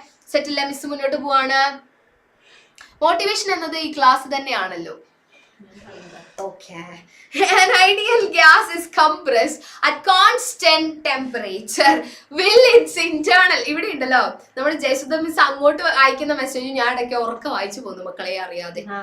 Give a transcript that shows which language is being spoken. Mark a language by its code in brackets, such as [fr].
[ml] സെറ്റില്ലേ miss മുന്നോട്ട് പോവാണ്. Motivation എന്നത് ഈ ക്ലാസ് തന്നെയാണല്ലോ. [en] Okay. An ideal gas is compressed at constant temperature. Will its internal, [ml] ഇവിടെ ഉണ്ടല്ലോ നമ്മുടെ ജയസുധ മിസ് അങ്ങോട്ട് അയക്കുന്ന മെസ്സേജ് ഞാൻ ഇടയ്ക്ക് ഉറക്ക വായിച്ചു പോകുന്നു മക്കളെ അറിയാതെ.